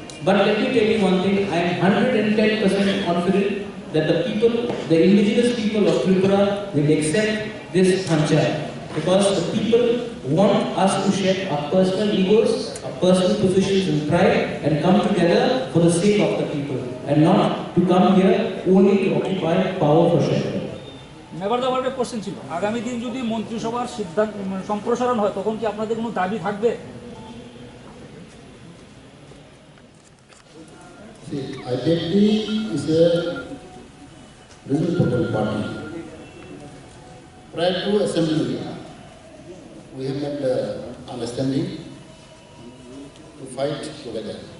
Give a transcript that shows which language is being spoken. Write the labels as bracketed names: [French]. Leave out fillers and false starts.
[English] But let me tell you one thing, I am 110% confident that the people, the indigenous people of Tripura will accept this panchayat. Because the people want us to shed our personal egos, our personal positions and pride, and come together for the sake of the people, and not to come here only to occupy power for shelter. [Bangla] Mebar question ছিল, আগামী দিন যদি মন্ত্রিসভার সিদ্ধান্ত সম্প্রসারণ হয় তখন কি আপনাদের কোনো দাবি থাকবে? [English] IPFT is a reasonable political party. Prior to assembly, we have made understanding to fight together.